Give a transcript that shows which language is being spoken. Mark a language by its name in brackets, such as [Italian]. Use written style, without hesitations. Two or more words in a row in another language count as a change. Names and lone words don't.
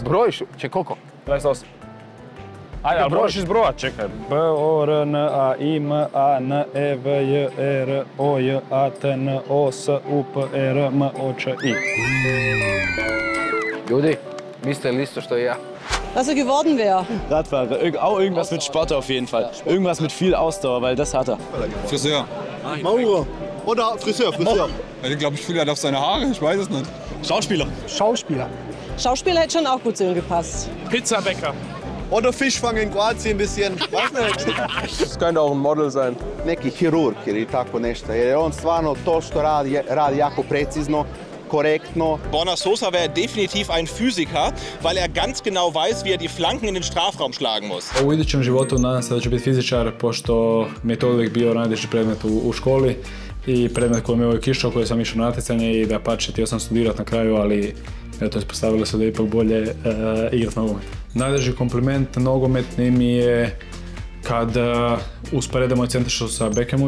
[Croatian] Brojiš? Čekaj, koliko? 28. Ajde, ali brojiš iz broja, čekaj. B, O, R, N, A, I, M, A, N, E, V, J, E, R, O, J, A, T, N, O, S, U, P, E, R, M, O, Č, I. Ljudi, mislite li isto što i ja? [German] Was er geworden wäre. Radfahrer, auch irgendwas mit Sport auf jeden Fall. Irgendwas mit viel Ausdauer, weil das hat er. Friseur. Maurer. Oder Friseur. Ich glaube, ich fühle halt auf seine Haare, ich weiß es nicht. Schauspieler. Schauspieler hätte schon auch gut zu ihm gepasst. Pizzabäcker. Oder Fischfang in Kroatien ein bisschen. Weiß nicht. Das könnte auch ein Model sein. [Croatian] Neki hirurg ili tako nešto. Jer je on stvarno to što radi jako precizno, korektno. [German] Borna Sosa wäre definitiv ein Physiker, weil er ganz genau weiß, wie er die Flanken in den Strafraum schlagen muss. [Croatian] U idućem životu nadam se da ću biti fizičar, pošto mi je to uvijek bio najteži predmet u školi i predmet koji me uvijek išao, koji sam išao na natjecanje i da pače, htio sam studirati na kraju, ali eto, ispostavilo se da je ipak bolje igrati nogomet. Najteži kompliment nogometni mi je kad usporede moj centaršut sa Beckhamu.